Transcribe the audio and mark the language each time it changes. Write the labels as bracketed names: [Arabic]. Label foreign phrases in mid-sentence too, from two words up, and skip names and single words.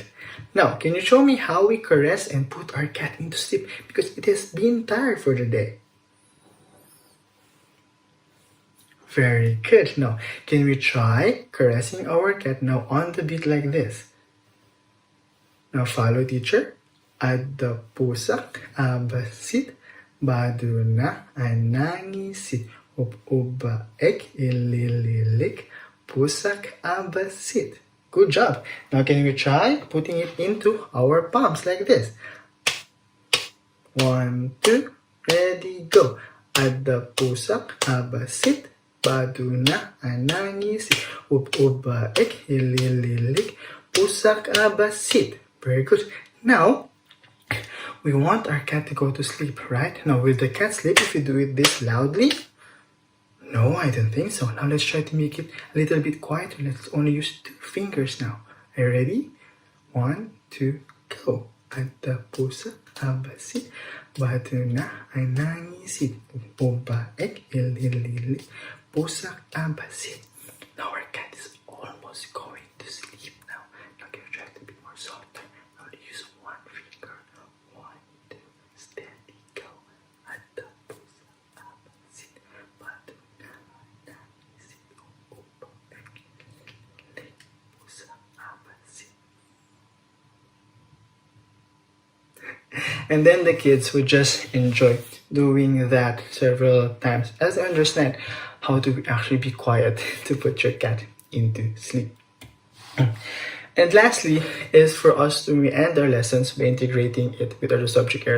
[English] Now, can you show me how we caress and put our cat into sleep? Because it has been tired for the day. Very good. Now, can we try caressing our cat now on the beat like this? Now follow teacher. [Iloko] Adda pusak abasit, baduna anangisit, ubaek ilililik, pusak abasit. [English] Good job. Now can we try putting it into our palms like this? 1, 2, ready, go. [Iloko] Adda pusak abasit, baduna anangisit, ubaek ilililik, pusak abasit. [English] Very good. Now, we want our cat to go to sleep, right? Now, will the cat sleep if we do it this loudly? No, I don't think so. Now, let's try to make it a little bit quieter. Let's only use 2 fingers now. Are you ready? 1, 2, go. [Iloko] Adda pusa abasit, baduna anangisit, ubaek ilililik, pusak abasit. [English] Now, our cat is almost going to sleep now. Now, can you try to be more softer? Now, use 1 finger. 1, 2, steady, go. [Iloko] Adda pusa abasit, baduna anangisit, ubaek ilililik, pusak abasit. [English] And then the kids would just enjoy doing that several times as they understand how to actually be quiet to put your cat into sleep. And lastly is for us to end our lessons by integrating it with other subject areas.